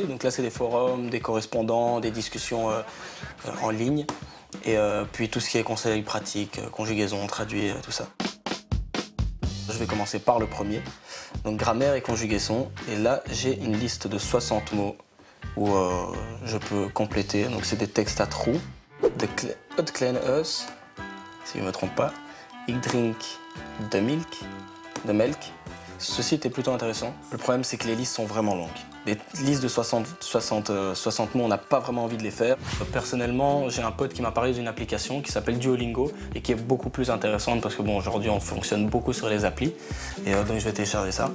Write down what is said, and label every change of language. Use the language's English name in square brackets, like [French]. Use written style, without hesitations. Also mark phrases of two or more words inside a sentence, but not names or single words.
[French] Donc là, c'est des forums, des correspondants, des discussions en ligne. Et puis tout ce qui est conseils pratiques, conjugaison, traduit, tout ça. Je vais commencer par le premier, donc grammaire et conjugaison. Et là, j'ai une liste de 60 mots où je peux compléter. Donc c'est des textes à trous. [Dutch] Het kleine huis, [French] si je ne me trompe pas. [Dutch] Ik drink de melk. [French] Ceci était plutôt intéressant. Le problème, c'est que les listes sont vraiment longues. Les listes de 60 mots, on n'a pas vraiment envie de les faire. Personnellement, j'ai un pote qui m'a parlé d'une application qui s'appelle Duolingo et qui est beaucoup plus intéressante parce que bon, aujourd'hui, on fonctionne beaucoup sur les applis. Et donc, je vais télécharger ça.